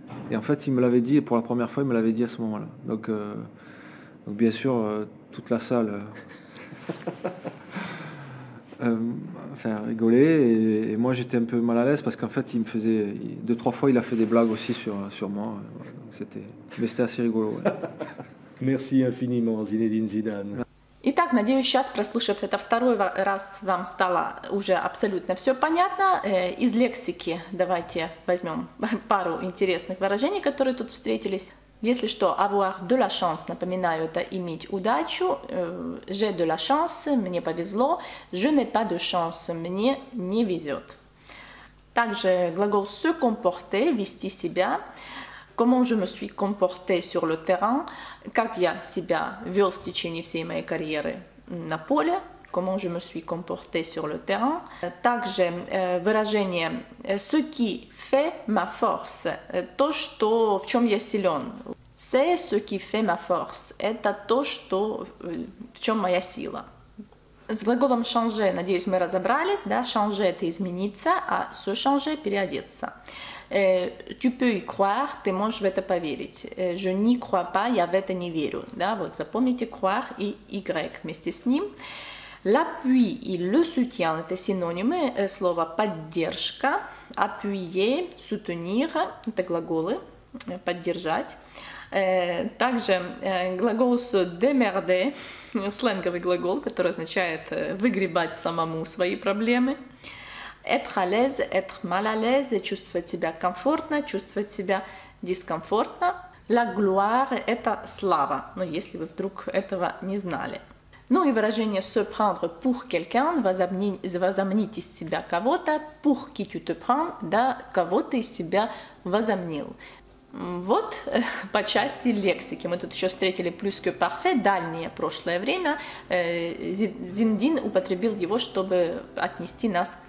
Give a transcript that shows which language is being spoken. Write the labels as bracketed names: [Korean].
[French] Et en fait il me l'avait dit, pour la première fois il me l'avait dit à ce moment-là. Donc bien sûr, toute la salle... enfin rigoler, et moi j'étais un peu mal à l'aise parce qu'en fait il me faisait 2-3 fois il a fait des blagues aussi sur moi, mais c'était assez rigolo. Ouais. Merci infiniment, Zinedine Zidane. [Russian] Итак, надеюсь, сейчас, прослушав это второй раз, вам стало уже абсолютно все понятно. Из лексики давайте возьмем пару интересных выражений, которые тут встретились. Если что, [French] avoir de la chance, [Russian] напоминаю, это иметь удачу. [French] J'ai de la chance, [Russian] мне повезло. [French] Je n'ai pas de chance, [Russian] мне не везет. Также глагол [French] se comporter, [Russian] вести себя. [French] Comment je me suis comporté sur le terrain, [Russian] как я себя вел в течение всей моей карьеры на поле, [French] comment je me suis comporté sur le terrain. [Russian] Также выражение [French] ce qui fait ma force, [Russian] то, что, в чем я силен. [French] C'est ce qui fait ma force, [Russian] это то, что, в чем моя сила. С глаголом changer, надеюсь, мы разобрались, да, changer это измениться, а [French] se changer [Russian] переодеться. [French] Tu peux y croire, [Russian] ты можешь в это поверить. [French] Je n'y crois pas, [Russian] я в это не верю. Да, вот запомните croire и y вместе с ним. L'appui и le soutien – это синонимы слова поддержка. Appuyer, soutenir – это глаголы, поддержать. Также глагол [French] se démerder, [Russian] сленговый глагол, который означает выгребать самому свои проблемы. [French] Être à l'aise, être mal à l'aise, [Russian] чувствовать себя комфортно, чувствовать себя дискомфортно. [French] La gloire [Russian] – это слава, но если вы вдруг этого не знали. Ну и выражение [French] se prendre pour quelqu'un, [Russian] возомнить из себя кого-то, [French] pour qui tu te prends, [Russian] да, кого ты из себя возомнил. Вот по части лексики. Мы тут еще встретили [French] plus que parfait, [Russian] дальнее прошлое время. Зиндин употребил его, чтобы отнести нас